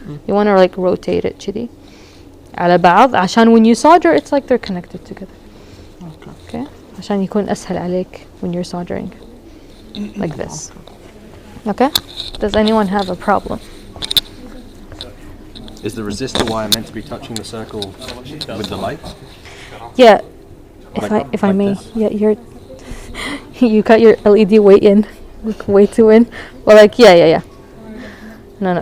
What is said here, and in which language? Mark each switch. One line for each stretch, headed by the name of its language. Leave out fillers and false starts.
English: You want to like rotate it
Arabic: كذي على بعض عشان
English: when you solder it's like they're connected together. Okay.
Arabic: عشان يكون أسهل عليك
English: when you're soldering. Like this. Okay? Does anyone have a problem? Is the resistor wire meant to be touching the circle with the light? Yeah. If I may. this? Yeah, you got your LED way in. Way too in. Well, like yeah. No.